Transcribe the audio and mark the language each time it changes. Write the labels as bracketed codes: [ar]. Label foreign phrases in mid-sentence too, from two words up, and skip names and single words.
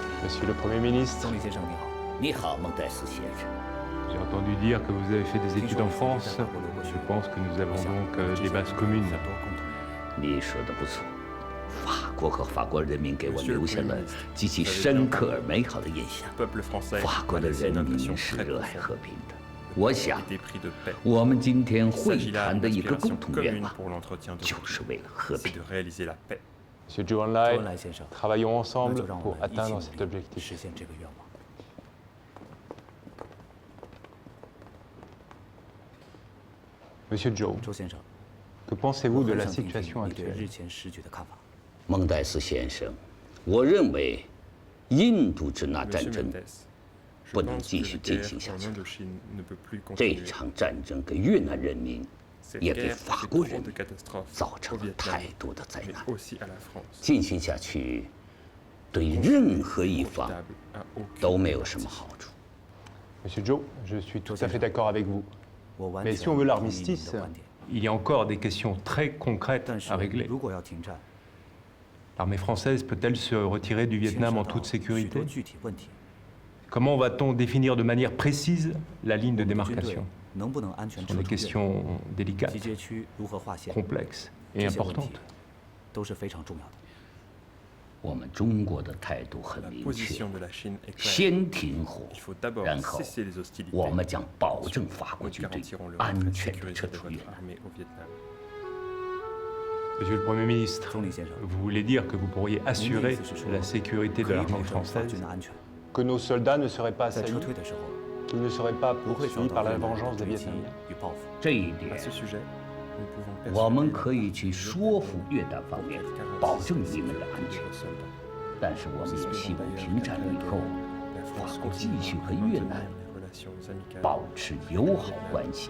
[fr] Monsieur le Premier ministre. [zh] 总理先生你好。你好，孟戴斯先生。 [fr] J'ai entendu dire que vous avez fait des études en France. Je pense que nous avons donc des bases communes. [zh] 你说的不错，法国和法国人民给我留下了极其深刻而美好的印象。法国的人民是热爱和平的。我想，我们今天会谈的一个共同愿望，就是为了和平。 [fr] Monsieur Zhou Enlai, travaillons ensemble pour atteindre cet objectif. Monsieur Zhou, que pensez-vous de la situation actuelle? [zh] 孟戴斯先生，我认为印度支那战争不能继续进行下去了。这场战争给越南人民，也给法国人民造成了太多的灾难。进行下去，对任何一方都没有什么好处。 [fr] Monsieur Zhou, je suis tout à fait d'accord avec vous. Mais si on veut l'armistice, il y a encore des questions très concrètes à régler. L'armée française peut-elle se retirer du Vietnam en toute sécurité? Comment va-t-on définir de manière précise la ligne de démarcation? Ce sont des questions délicates, complexes et importantes. [zh] 我们中国的态度很明确，先停火，然后我们将保证法国军队安全地撤出越南。 [fr] Monsieur le Premier ministre, vous voulez dire que vous pourriez assurer la sécurité de l'armée française, que nos soldats ne seraient pas assaillis, qu'ils ne seraient pas poursuivis par la vengeance des Vietnamiens? [zh] 这一点，我们可以去说服越南方面，保证你们的安全。但是我们也希望停战以后，法国继续和越南保持友好关系。